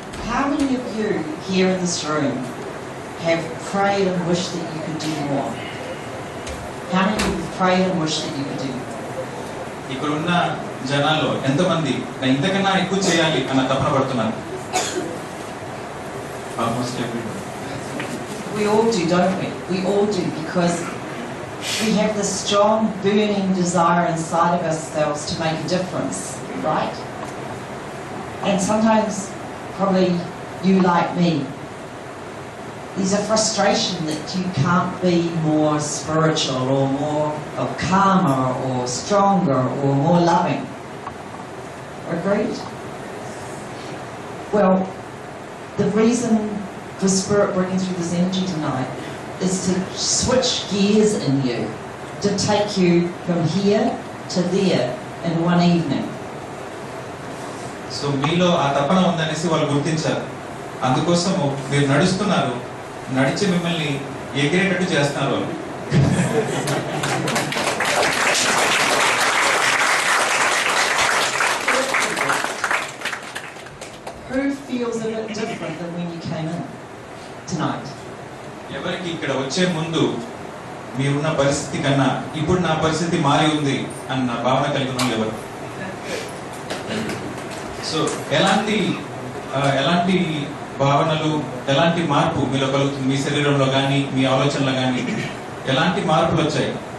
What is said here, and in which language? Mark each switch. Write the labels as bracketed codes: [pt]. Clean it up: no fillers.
[en] How many of you here in this room have prayed and wished that you could do more? How many of you have prayed and wished that you could do more? [te] ఇక్కడ ఉన్న జనాల్లో ఎంతమంది ఇంతకన్నా ఎక్కువ చేయాలి అన్న తపన పడుతున్నారు? [en] Almost everybody. We all do, don't we? We all do, because we have this strong burning desire inside of ourselves to make a difference, right? And sometimes, probably you like me, there's a frustration that you can't be more spiritual or more or calmer or stronger or more loving. Agreed? Well, the reason for Spirit bringing through this energy tonight is to switch gears in you, to take you from here to there in one evening. [te] So మీలో ఆ తపన ఉందనేసి వాళ్ళు గుర్తించారు. అందుకోసము మీరు నడుస్తున్నారు, నడిచి మిమ్మల్ని ఎగిరేటట్టు చేస్తున్నారు వాళ్ళు. [en] Who feels a bit different than when you came in tonight? [te] ఎవరికి ఇక్కడ వచ్చే ముందు మీరున్న పరిస్థితి కన్నా ఇప్పుడు నా పరిస్థితి మారి ఉంది అన్న భావన కలిగి ఉన్న ఎవరు? సో ఎలాంటి భావనలు ఎలాంటి మార్పు మీలో కలుగుతుంది? మీ శరీరంలో కానీ మీ ఆలోచనలో కానీ ఎలాంటి మార్పులు వచ్చాయి?